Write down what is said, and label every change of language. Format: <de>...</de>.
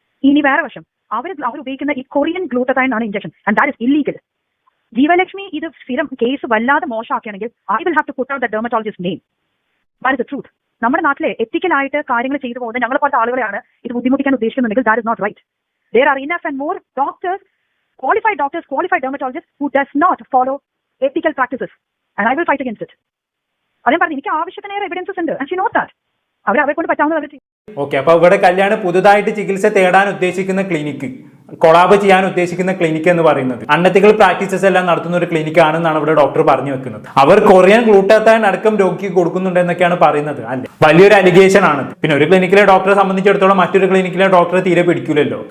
<ml>ഇനി വേറെ വശം, അവർ ഉപയോഗിക്കുന്ന ഈ കൊറിയൻ ഗ്ലൂട്ടതൈൻ ആണ് injection,</ml> <en>And that is illegal.</en> <ml>ജീവലക്ഷ്മി ഇത് സ്ഥിരം കേസ് വല്ലാതെ മോശമാക്കുകയാണെങ്കിൽ</ml> <en>I will have to put out the dermatologist name. That is the truth.</en> <ml>നമ്മുടെ നാട്ടിലെ എത്തിക്കലായിട്ട് കാര്യങ്ങൾ ചെയ്തു പോകുന്നത് ഞങ്ങളെ പോലത്തെ ആളുകളെയാണ് ഇത് ബുദ്ധിമുട്ടിക്കാൻ ഉദ്ദേശിക്കുന്നുണ്ടെങ്കിൽ</ml> <en>That is not right. There are enough and more qualified doctors, qualified dermatologists who does not follow ethical practices, and I will fight against it.</en> <ml>അതേ പറഞ്ഞു, എനിക്ക് ആവശ്യത്തിനേറെ എവിഡൻസസ് ഉണ്ട്,</ml> <en>and she knows that.</en> <ml>അവരെ കൊണ്ട് പറ്റാവുന്നത് അവർ ഓക്കെ, അപ്പൊ ഇവിടെ കല്യാണി പുതുതായിട്ട് ചികിത്സ തേടാൻ ഉദ്ദേശിക്കുന്ന ക്ലിനിക്ക്, കൊളാബ് ചെയ്യാൻ ഉദ്ദേശിക്കുന്ന ക്ലിനിക്ക് എന്ന് പറയുന്നത് അൺഎത്തിക്കൽ പ്രാക്ടീസസ് എല്ലാം നടത്തുന്ന ഒരു ക്ലിനിക്ക് ആണെന്നാണ് ഇവിടെ ഡോക്ടർ പറഞ്ഞു വെക്കുന്നത്. അവർ കൊറിയൻ ഗ്ലൂട്ടാത്തൈൻ അടക്കം രോഗിക്ക് കൊടുക്കുന്നുണ്ട് എന്നൊക്കെയാണ് പറയുന്നത്. അല്ലെ, വലിയൊരു അലിഗേഷൻ ആണ്. പിന്നെ ഒരു ക്ലിനിക്കിലെ ഡോക്ടറെ സംബന്ധിച്ചിടത്തോളം മറ്റൊരു ക്ലിനിക്കിലെ ഡോക്ടറെ തീരെ പിടിക്കൂലല്ലോ.</ml>